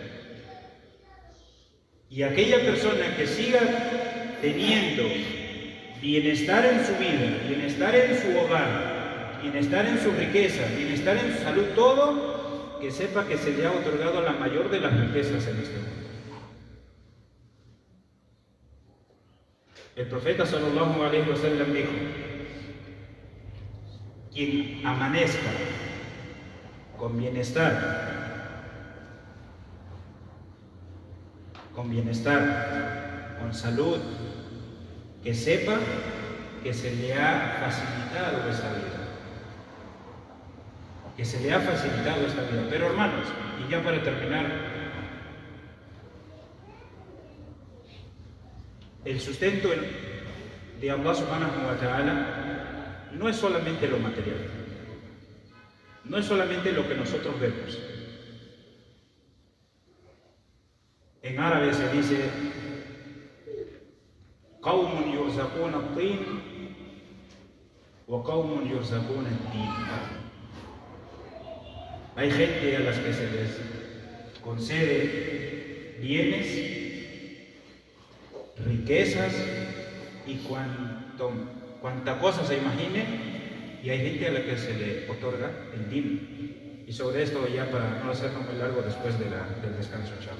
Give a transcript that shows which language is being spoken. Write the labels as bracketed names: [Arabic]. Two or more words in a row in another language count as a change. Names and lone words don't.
[Spanish] Y aquella persona que siga teniendo bienestar en su vida, bienestar en su hogar, bienestar en su riqueza, bienestar en su salud, todo, que sepa que se le ha otorgado la mayor de las riquezas en este mundo. El profeta [Arabic] صلى الله عليه وسلم [Spanish] dijo, quien amanezca con bienestar, con bienestar, con salud, que sepa que se le ha facilitado esta vida. Que se le ha facilitado esta vida. Pero hermanos, y ya para terminar, el sustento de Allah [Arabic] سبحانه وتعالى [Spanish] no es solamente lo material, no es solamente lo que nosotros vemos. En árabe se dice [Arabic] قوم يرزقون الطين وقوم يرزقون الدين. [Spanish] Hay gente a las que se les concede bienes, riquezas y cuanta cosa se imagine, y hay gente a la que se le otorga el din. Y sobre esto, ya para no hacerlo muy largo después del descanso, inshallah.